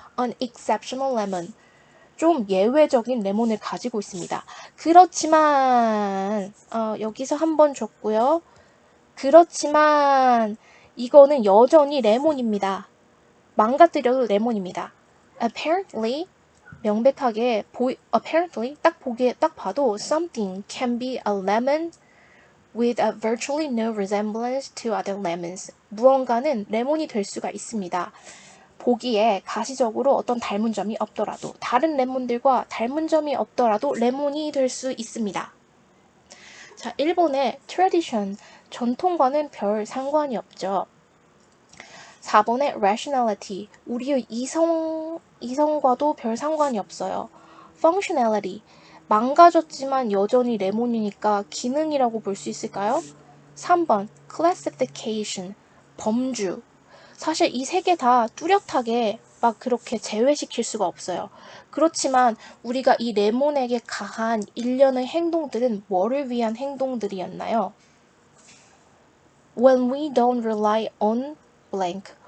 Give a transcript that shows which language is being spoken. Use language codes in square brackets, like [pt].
[en] An exceptional lemon. [ko] 좀 예외적인 레몬을 가지고 있습니다. 그렇지만 여기서 한번 줬고요. 그렇지만 이거는 여전히 레몬입니다. 망가뜨려도 레몬입니다. [en] Apparently, [ko] 명백하게 [en] apparently [ko] 딱 봐도 [en] something can be a lemon with a virtually no resemblance to other lemons. [ko] 무언가는 레몬이 될 수가 있습니다. 보기에 가시적으로 어떤 닮은 점이 없더라도, 다른 레몬들과 닮은 점이 없더라도 레몬이 될 수 있습니다. 자, 1번의 tradition, 전통과는 별 상관이 없죠. 4번의 rationality, 우리의 이성과도 별 상관이 없어요. functionality, 망가졌지만 여전히 레몬이니까 기능이라고 볼 수 있을까요? 3번 classification, 범주. 사실 이 세 개 다 뚜렷하게 막 그렇게 제외시킬 수가 없어요. 그렇지만 우리가 이 레몬에게 가한 일련의 행동들은 뭐를 위한 행동들이었나요? [en] When we don't rely on blank.